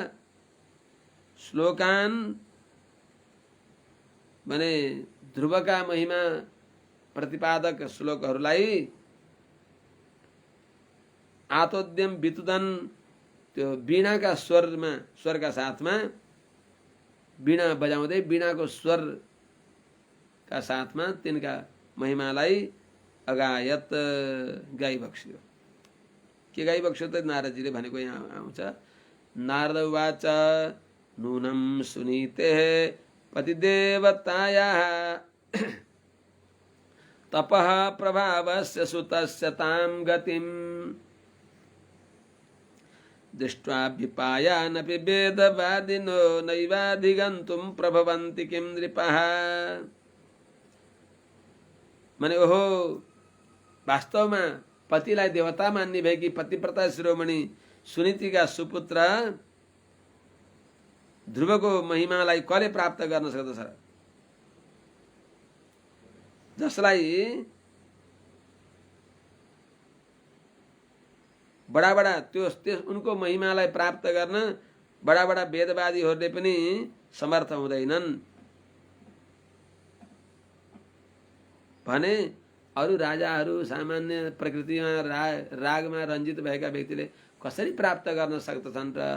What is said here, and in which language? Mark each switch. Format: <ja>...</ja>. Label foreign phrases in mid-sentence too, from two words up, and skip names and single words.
<ne>श्लोकान भने ध्रुवका महिमा प्रतिपादक श्लोकहरूलाई</ne> <sa>आतोद्यम वितुदन</sa> <ne>त्यो वीणाका स्वरका साथमा वीणा बजाउँदै वीणाको स्वरका साथमा तिनका महिमालाई अगायत गाई बक्सियो। के गाई बक्सियो त नारदजीले भनेको यहाँ आउँछ।</ne> <sa>नारद उवाच नूनं सुनीते पतिदेवतायाः तपः प्रभावस्य सुतस्य तां गतिं दृष्ट्वा विपायानपि वेदवादिनो नैवाधिगन्तुं प्रभवन्ति किं नृपः।</sa> <ne>माने ओहो, वास्तवमा पतिलाई देवता मान्ने भएकी पतिव्रता शिरोमणि सुनीतिका सुपुत्र ध्रुवको महिमालाई कसले प्राप्त गर्न सक्दछ र? जसलाई बडा बडा त्यो उनको महिमालाई प्राप्त गर्न बडा बडा वेदवादीहरूले पनि समर्थ हुँदैनन् भने अरू राजाहरू सामान्य प्रकृतिमा रागमा रञ्जित भएका व्यक्तिले कसरी प्राप्त गर्न सक्दछन् र?</ne>